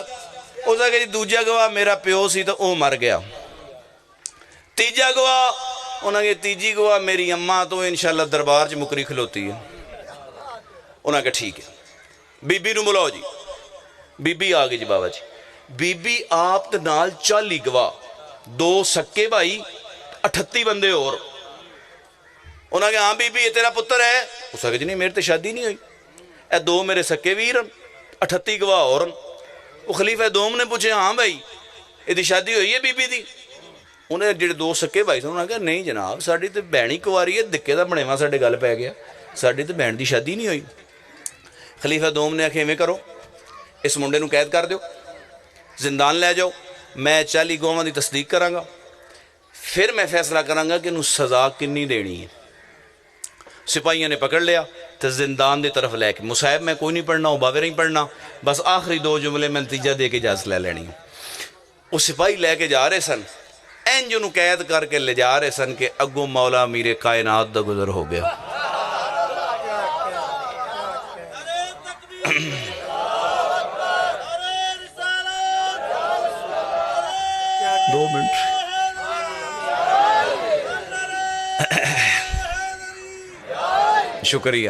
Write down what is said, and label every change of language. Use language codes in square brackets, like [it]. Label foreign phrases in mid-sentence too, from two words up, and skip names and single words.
[ur] اس نے کہا جی [pa] دوجہ گواہ میرا پیو سی تو وہ مر گیا. تیجا گواہ انہوں نے کہا تیجی گواہ میری اماں تو انشاءاللہ دربار چ مکری کھلوتی ہے. [ur] انہوں نے کہا ٹھیک ہے. [pa] بی بی نو بلاؤ جی. بی بی آگئی جی بابا جی. بی بی آپ تے نال 40 گواہ 2 سکے بھائی 38 بندے اور. [ur] انہوں نے کہا ہاں بی بی یہ تیرا پتر ہے؟ اس نے کہا جی نہیں میرے تے شادی نہیں ہوئی. [pa] اے 2 میرے سکے ویر 38 گواہ اور. وہ خلیفہ دوم نے پوچھے ہاں بھائی یہ دی شادی ہوئی ہے بی بی دی؟ ਉਹਨੇ ਜਿਹੜੇ ਦੋ ਸੱਕੇ ਭਾਈ ਸਨ ਉਹਨਾਂ ਕਿਹਾ ਨਹੀਂ ਜਨਾਬ ਸਾਡੀ ਤਾਂ ਭੈਣ ਹੀ ਕੁਆਰੀ ਹੈ, ਧੱਕੇ ਦਾ ਬਣੇਵਾ ਸਾਡੇ ਗੱਲ ਪੈ ਗਿਆ, ਸਾਡੀ ਤਾਂ ਭੈਣ ਦੀ ਸ਼ਾਦੀ ਨਹੀਂ ਹੋਈ। ਖਲੀਫਾ ਦੋਮ ਨੇ ਆਖਿਆ ਇਵੇਂ ਕਰੋ, ਇਸ ਮੁੰਡੇ ਨੂੰ ਕੈਦ ਕਰ ਦਿਓ, ਜ਼ਿੰਦਾਨ ਲੈ ਜਾਓ, ਮੈਂ 40 ਗਵਾਹਾਂ ਦੀ ਤਸਦੀਕ ਕਰਾਂਗਾ, ਫਿਰ ਮੈਂ ਫੈਸਲਾ ਕਰਾਂਗਾ ਕਿ ਇਹਨੂੰ ਸਜ਼ਾ ਕਿੰਨੀ ਦੇਣੀ ਹੈ। ਸਿਪਾਹੀਆਂ ਨੇ ਪਕੜ ਲਿਆ تو زندان دی طرف لے کے مصاحب میں کوئی نہیں پڑھنا، باوے نہیں پڑھنا، بس آخری 2 جملے میں نتیجہ دے کے اجازت لے لینی۔ وہ سپاہی لے کے جا رہے سن، اینج انہوں قید کر کے لے جا رہے سن کہ اگوں مولا میرے کائنات دا گزر ہو گیا۔ 2 منٹ شکریہ۔